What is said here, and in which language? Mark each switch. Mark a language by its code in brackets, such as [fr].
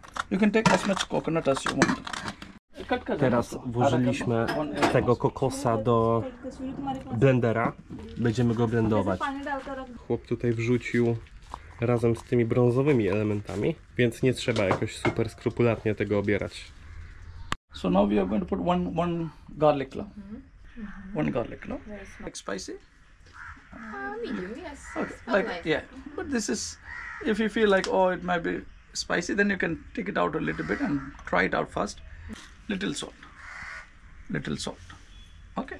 [en] You can take as much coconut as you want. [pl] Teraz włożyliśmy tego kokosa do blendera. Będziemy go blendować. Chłop tutaj wrzucił razem z tymi brązowymi elementami, więc nie trzeba jakoś super skrupulatnie tego obierać. [en] So now we are going to put one garlic clove. One garlic clove. Like spicy? Medium, yes. Okay. Yeah. But this is, if you feel like it might be spicy, then you can take it out a little bit and try it out first. Little salt. Little salt. Okay.